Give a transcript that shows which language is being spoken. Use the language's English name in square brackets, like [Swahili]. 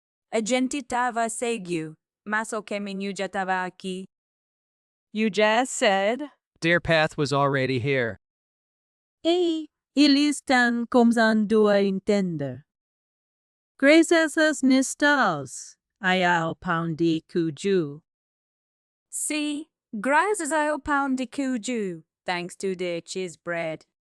[Portuguese] A gente tava cego, mas o caminho já tava aqui. [English] You just said. Their path was already here. [Portuguese] E eles estão começando a entender. Graças às Nystals, ao pão de queijo. Sim, graças ao pão de queijo, [English] thanks to the cheese bread.